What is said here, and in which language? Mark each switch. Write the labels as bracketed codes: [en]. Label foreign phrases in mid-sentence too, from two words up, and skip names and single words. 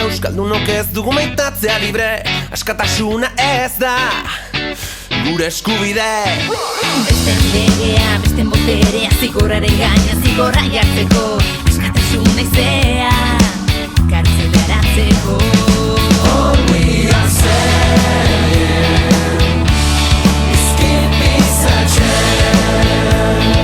[eu] Euskaldunok ez dugu maitatzea libre, askatasuna ez da gure eskubide. Besten legea, besten boterea, zigorraren gaina zigorra jartzeko, askatasuna izea, kartzelaratzeko. [en] All we are saying is give peace a chance.